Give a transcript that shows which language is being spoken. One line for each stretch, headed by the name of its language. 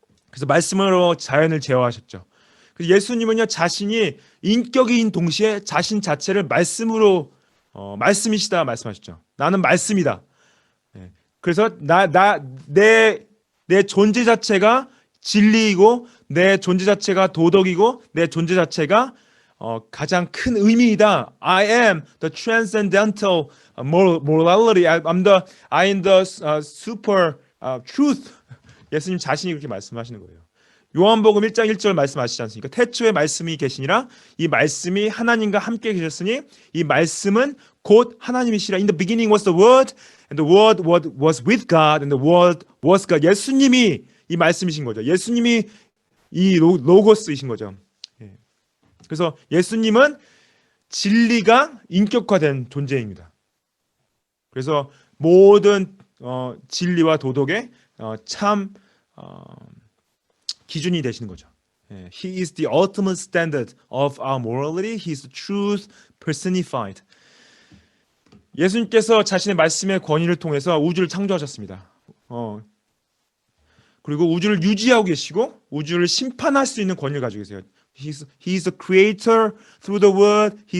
Korean: 그래서 말씀으로 자연을 제어하셨죠. 그래서 예수님은요, 자신이 인격인 동시에 자신 자체를 말씀으로 말씀이시다 말씀하셨죠. 나는 말씀이다. 그래서 내 존재 자체가 진리이고 내 존재 자체가 도덕이고 내 존재 자체가 가장 큰 의미이다.
English: I am the transcendental morality. I am the super truth.
Korean: 예수님 자신이 그렇게 말씀하시는 거예요. 요한복음 1장 1절 말씀하시지 않습니까? 태초에 말씀이 계시니라 이 말씀이 하나님과 함께 계셨으니 이 말씀은 곧 하나님이시라.
English: In the beginning was the word and the word was with God and the word was God.
Korean: 예수님이 이 말씀이신 거죠. 예수님이 이 로고스이신 거죠. 그래서 예수님은 진리가 인격화된 존재입니다. 그래서 모든 진리와 도덕의 참 기준이 되시는 거죠.
English: He is the ultimate standard of our morality. He is the truth personified.
Korean: 예수님께서 자신의 말씀의 권위를 통해서 우주를 창조하셨습니다. 그리고 우주를 유지하고 계시고 우주를 심판할 수 있는 권위를 가지고 계세요.
English: He is the creator through the word.